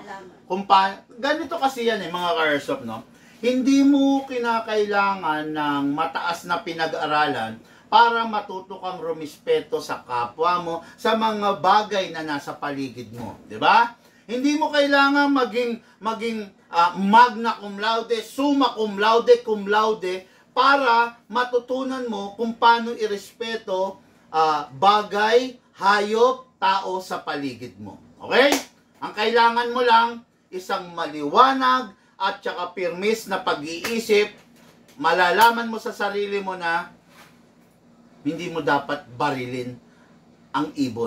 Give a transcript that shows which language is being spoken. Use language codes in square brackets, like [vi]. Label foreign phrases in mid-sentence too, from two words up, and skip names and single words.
[tl] Ganito kasi yan mga ka-airsoft, no? Hindi mo kinakailangan ng mataas na pinag-aralan para matuto kang rumispeto sa kapwa mo, sa mga bagay na nasa paligid mo, di ba? Hindi mo kailangan maging [la] magna cum laude, summa cum laude, [tl] para matutunan mo kung paano irespeto bagay, hayop, tao sa paligid mo. Okay? Ang kailangan mo lang, isang maliwanag at saka pirmis na pag-iisip, malalaman mo sa sarili mo na hindi mo dapat barilin ang ibon.